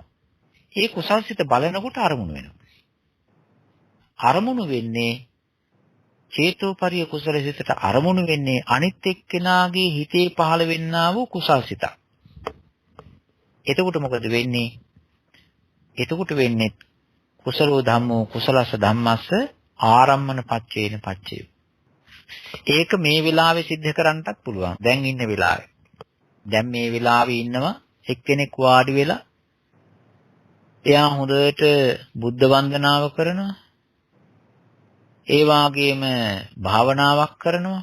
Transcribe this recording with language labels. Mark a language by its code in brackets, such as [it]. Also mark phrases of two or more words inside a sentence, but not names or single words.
[si] ඒ කුසල් සිත බලනකොට අරමුණු වෙනවා. අරමුණු වෙන්නේ චේතෝපරිය කුසල සිතට අරමුණු වෙන්නේ අනිත් එක්කෙනාගේ හිතේ පහළ වෙන්නා වූ කුසල් සිතක්. එතකොට මොකද වෙන්නේ? එතකොට වෙන්නේ [pi] කුසලෝ ධම්මෝ කුසලස්ස ධම්මස්ස ආරම්මන පච්චේන පච්චේ. [si] ඒක මේ වෙලාවේ सिद्ध කරන්නටත් පුළුවන්. දැන් ඉන්න වෙලාවේ. දැන් මේ වෙලාවේ ඉන්නවා එක්කෙනෙක් වාඩි වෙලා එයා හොඳට බුද්ධ වන්දනාව කරනවා. ඒ වාගේම භාවනාවක් කරනවා.